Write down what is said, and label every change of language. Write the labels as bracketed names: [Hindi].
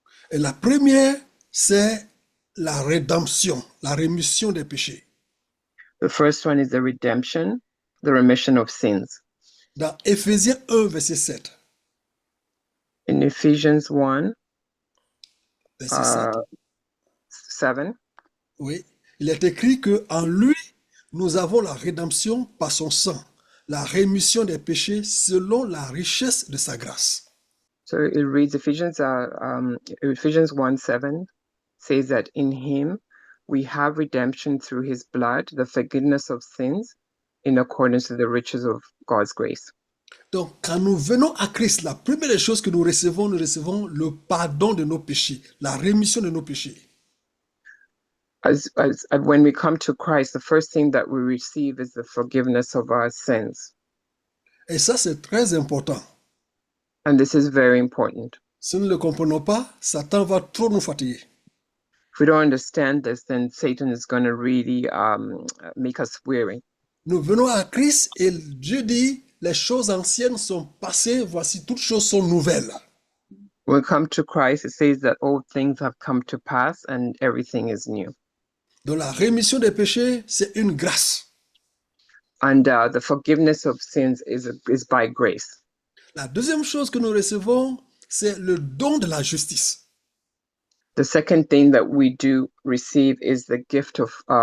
[French] Et la première, c'est la rédemption, la rémission des péchés. [English] The first one is the redemption, the remission of sins. [French] Dans Éphésiens 1, verset 7. [English] In Ephesians 1, [French] Verset 7. [English] 7, [French] Oui, il est écrit que en lui, nous avons la rédemption par son sang, la rémission des péchés selon la richesse de sa grâce. [English] so it reads Ephesians 1:7 says that in him we have redemption through his blood, the forgiveness of sins, in accordance to the riches of God's grace. [French] Donc, quand nous venons à Christ, la première des choses que nous recevons le pardon de nos péchés, la rémission de nos péchés. [English] When we come to Christ, the first thing that we receive is the forgiveness of our sins. [French] Et ça, c'est très important. [English] And this is very important. [French] Si nous ne le comprenons pas, Satan va trop nous fatiguer. [English] If we don't understand this, then Satan is going to really make us weary. [French] Nous venons à Christ et Dieu dit, les choses anciennes sont passées, voici toutes choses sont nouvelles. [English] When we come to Christ, it says that all things have come to pass and everything is new. [French] Donc la rémission des péchés, c'est une grâce. [English] And the forgiveness of sins is by grace. [French] La deuxième chose que nous recevons, c'est le don de la justice. [English] The second thing that we do receive is the gift of